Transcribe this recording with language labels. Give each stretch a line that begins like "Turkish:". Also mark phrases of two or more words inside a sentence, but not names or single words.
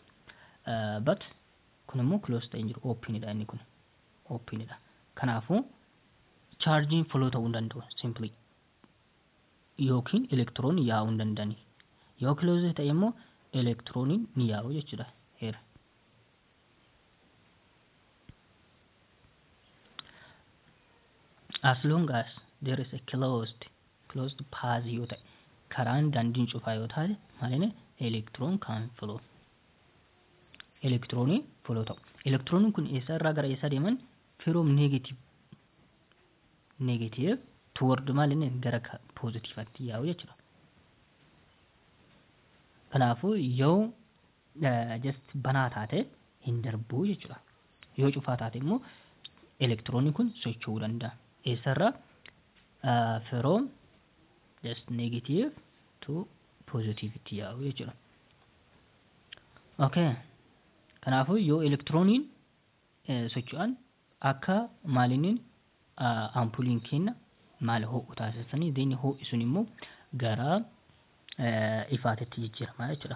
Oromo: But kun immoo closed ta'e hin jiru openidha inni kun openidha. Kanaafuu
English: charging flow
Oromo: ta'uu hin danda'u simply yookiin electron yaa'uu hin danda'ani. Yoo closed ta'e immoo electroniin ni yaa'u jechuudha.
English: Here. As long as there is a closed path
Oromo: yoo ta'e karaan daandiin cufaa yoo taate maalinni
English: electron can flow.
Oromo: Electronii flow ta'u. Electroniin kun eessa irraa gara eessa deeman?
English: From negative negative toward
Oromo: maalin gara positive atti yaa'u jechuudha. Kanaafuu yoo just banaa taate hin darbu jechuudha. Yoo cufaa taate immoo elektiroonni kun socho'uu danda'a. Eessarraa
English: from just negative to positive
Oromo: itti yaa'u jechuudha. Okay. Kanaafuu yoo elektirooniin socho'an akka maaliniin ampuliin kenna maal ho'u taasisanii deeni ho'i sun immoo gara ifaatitti jijjiirama jechuudha.